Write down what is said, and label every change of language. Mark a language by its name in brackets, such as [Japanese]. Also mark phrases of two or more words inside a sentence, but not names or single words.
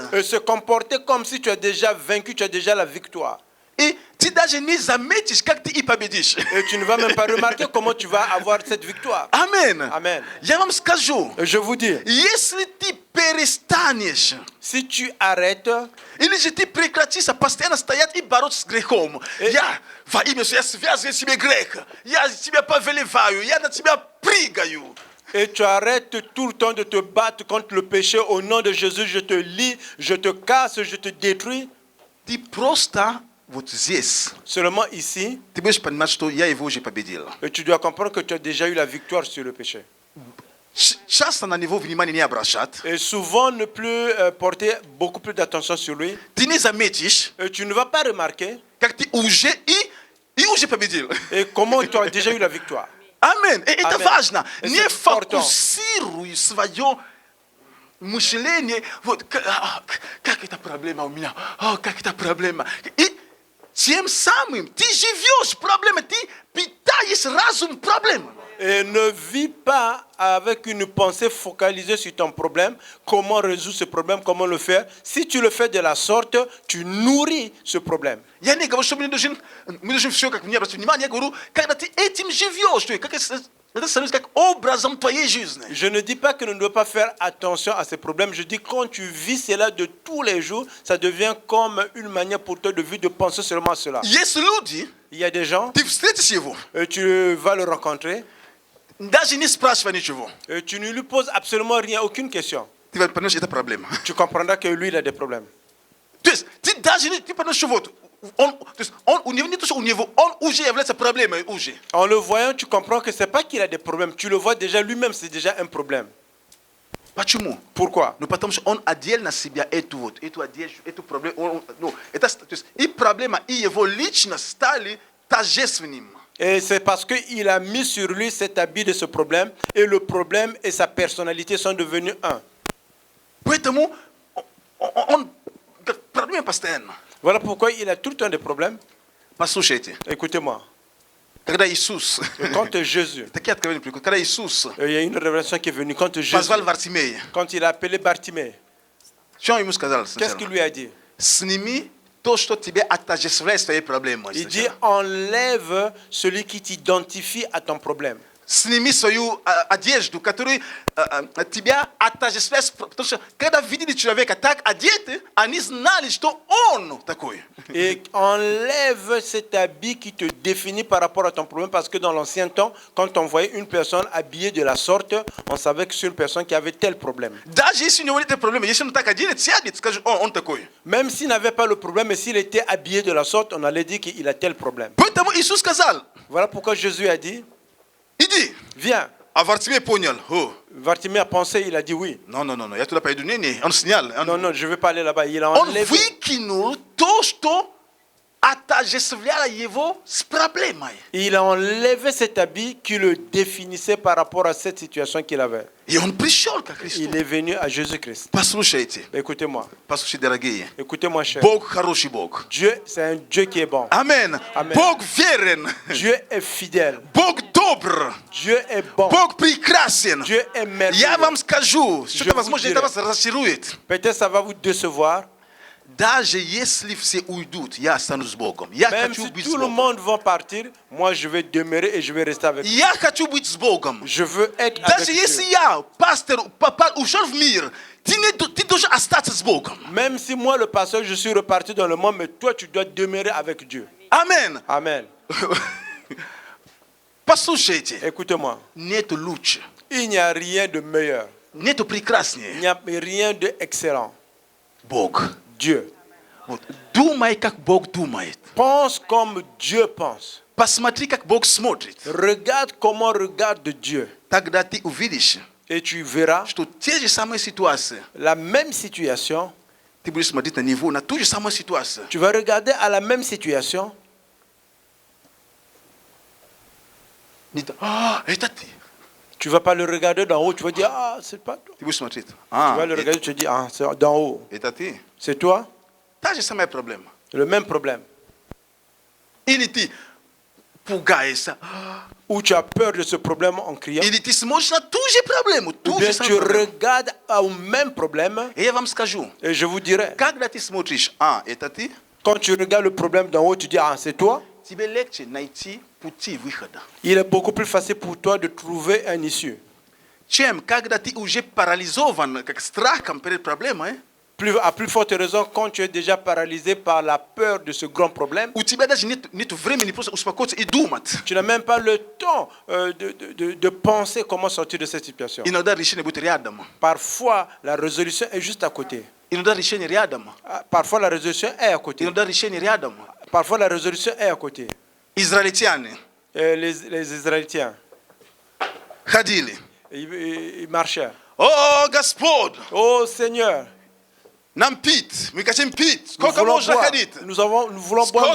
[French] Et se comporter comme si tu as déjà vaincu, tu as déjà la victoire. [Russian] И ты даже не заметишь, как ты и победишь. [French] Et tu ne vas même pas remarquer comment tu vas avoir cette victoire. [Russian] Амен. [French] Amen. [Russian] Я вам скажу, [French] Et je vous dis, [Russian] если ты перестанешь, [French] si tu arrêtes, [Russian] или же ты прекратишь постоянно стоять и бороться с грехом. Я во имя Иисуса, я связываю себе грех. Я тебя повелеваю, я на тебя прыгаю. [French] et tu arrêtes tout le temps de te battre contre le péché, au nom de Jésus, je te lie, je te casse, je te détruis. [Russian] Ты просто вот здесь. [French] Seulement ici, [Russian] Ты будешь понимать, что я его уже победил. [French] et tu dois comprendre que tu as déjà eu la victoire sur le péché. [Russian] Часто на него внимания не обращать. [French] Et souvent ne plus porter beaucoup plus d'attention sur lui. [Russian] Ты не заметишь, [French] Et tu ne vas pas remarquer [Russian] как ты уже и уже победил. [French] et comment tu as déjà eu la victoire. [Russian] Амин. И это Амен. важно. И Не это important. фокусируй свое мышление. Вот как эта проблема у меня. Как эта проблема. И тем самым ты живешь проблемой. Ты питаешь разум проблемой. [French] Et ne vis pas avec une pensée focalisée sur ton problème, comment résoudre ce problème, comment le faire. Si tu le fais de la sorte, tu nourris ce problème. [Russian] Я не говорю, что мы должны все как мне обратить внимание. Я говорю, когда ты этим живешь, то есть как это становится как образом твоей жизни. [French] Je ne dis pas que nous ne devons pas faire attention à ces problèmes. Je dis que quand tu vis cela de tous les jours, ça devient comme une manière pour toi de vivre, de penser seulement à cela. [Russian] Есть люди, [French] Il y a des gens, [Russian] ты встретишь его, [French] tu vas le rencontrer, [Russian] даже не спрашивай ничего. [French] tu ne lui poses absolument rien, aucune question. [Russian] Ты поймешь, это проблема. [French] Tu comprendras que lui, il a des problèmes. [Russian] То есть ты даже не поймешь, что вот у него не то, что у него, он уже является проблемой уже. [French] En le voyant, tu comprends que ce n'est pas qu'il a des problèmes. Tu le vois déjà lui-même, c'est déjà un problème. [Russian] Почему? [French] Pourquoi? [Russian] Ну потому что он отдельно себя эту одежду, эту проблему, ну это, то есть и проблема, и его личность стали тождественными. [French] Et c'est parce qu'il a mis sur lui cet habit de ce problème, et le problème et sa personnalité sont devenus un. [Russian] Поэтому он проблема постоянно. [French] Voilà pourquoi il a tout le temps des problèmes. [Russian] Послушайте, [French] Écoutez-moi, [Russian] когда Иисус, [French] quand Jésus, [Russian] такие откровения приходят, когда Иисус [French] il y a une révélation qui est venue, quand Jésus, [Russian] позвал Вартимея, [French] quand il a appelé Bartimée, [Russian] что он ему сказал [French] qu'est-ce qu'il [Russian] сначала? [French] lui a dit? [Russian] Сними то, что тебе отождествляет с твоей проблемой. [French] Il dit, enlève celui qui t'identifie à ton problème. [Russian] Сними свою одежду, которая тебя отождествляет. Потому что когда видели человека так одетый, они знали, что он такой. [French] Et enlève cet habit qui te définit par rapport à ton problème, parce que dans l'ancien temps, quand on voyait une personne habillée de la sorte, on savait que c'est une personne qui avait tel problème. [Russian] Даже если у него нет проблемы, если он так одет, сядет, скажет, он такой. [French] Même s'il n'avait pas le problème, mais s'il était habillé de la sorte, on allait dire qu'il a tel problème. [Russian] Поэтому Иисус сказал, [French] Voilà pourquoi Jésus a dit, [Russian] иди. [French] viens. [Russian] А Вартимей понял, [French] Bartimée a pensé, il a dit oui. non, [Russian] я туда пойду. Не, он снял. [French] Non, je ne vais pas aller là-bas. Il a [Russian] Он [French] enlevé. [Russian] выкинул то, что отождествляло его с проблемой. [French] Il a enlevé cet habit qui le définissait par rapport à cette situation qu'il avait. [Russian] И он пришел ко Христу. [French] Il est venu à Jésus-Christ. [Russian] Послушайте, [French] Écoutez-moi, [Russian] дорогие. [French] écoutez-moi, cher. [Russian] Бог хороший Бог. [French] Dieu, c'est un Dieu qui est bon. [Russian] Амен. Амен. Бог верен. [French] Dieu est fidèle. [Russian] Бог добр. [French] Dieu est bon. [Russian] Бог прекрасен. [French] Dieu est merveilleux. [Russian] Я вам скажу, [French] Je [Russian] что-то, [French] vous [Russian] возможно, [French] dirai. [Russian] это вас разочарует. [French] Peut-être ça va vous décevoir. [Russian] Даже если все уйдут, я останусь с Богом. Я [French] Même [Russian] хочу [French] si [Russian] быть с [French] tout le [Russian] Богом. [French] monde va partir, moi je vais demeurer et je vais rester avec lui. [Russian] Я хочу быть с Богом. [French] Je veux être avec [Russian] Даже если [French] Dieu. [Russian] я, пастор, папа, ушел в мир, ты должен остаться с Богом. [French] Même si moi, le pasteur, je suis reparti dans le monde, mais toi, tu dois demeurer avec Dieu. [Russian] Амен. [French] Amen. [Russian] Послушайте, [French] Écoutez-moi. [Russian] нету лучше, [French] Il n'y a rien de meilleur. [Russian] нету [French] Il [Russian] прекраснее. [French] n'y a rien d'excellent. [Russian] Бог. [French] Dieu. [Russian] Вот. Думай, как Бог думает. [French] Pense comme Dieu pense. [Russian] Посмотри, как Бог смотрит. [French] Regarde comment regarde Dieu. [Russian] Тогда ты увидишь, [French] Et tu verras [Russian] что те же самые ситуации, [French] la même situation. [Russian] ты будешь смотреть на него, на ту же самую ситуацию. [French] Tu vas regarder à la même situation. [Russian] Не то, «А, это ты». [French] Tu ne vas pas le regarder d'en haut. Tu vas dire, ah, c'est pas toi. [Russian] Ты будешь смотреть, [French] Tu [Russian] «А, [French] vas le regarder, tu te dis, ah, c'est d'en haut. [Russian] это ты». [French] C'est toi? [Russian] Та же самая проблема. [French] Le même problème. [Russian] Или ты пугаешься, [French] Ou tu as peur de ce problème en criant. [Russian] или ты смотришь на ту же проблему, [French] Ou [Russian] ту [French] bien [Russian] же [French] tu [Russian] самую проблему. [French] regardes au même problème. [Russian] И я вам скажу, [French] Et je vous dirai, [Russian] когда ты смотришь, «А, это ты», [French] quand tu regardes le problème d'en haut, tu dis, ah, c'est toi. [Russian] тебе легче найти пути выхода. [French] Il est beaucoup plus facile pour toi de trouver un issue. [Russian] Чем когда ты уже парализован, как страхом перед проблемой, [French] À plus forte raison, quand tu es déjà paralysé par la peur de ce grand problème, [Russian] у тебя даже нет времени просто успокоиться и думать. [French] tu n'as même pas le temps de penser comment sortir de cette situation. [Russian] Иногда решение будет рядом. [French] Parfois, la résolution est juste à côté. [Russian] Иногда решение рядом. [French] Parfois, la résolution est à côté. [Russian] Иногда решение рядом. [French] Parfois, la résolution est à côté. [Russian] Израильтяне [French] Les Israéliens, [Russian] ходили. [French] ils marchaient. [Russian] О, Господь, [French] Oh Seigneur, [Russian] нам пить, мы хотим пить. [French] nous [Russian] Сколько [French] voulons [Russian] можно [French] boire. [Russian] ходить? [French] Nous voulons boire, nous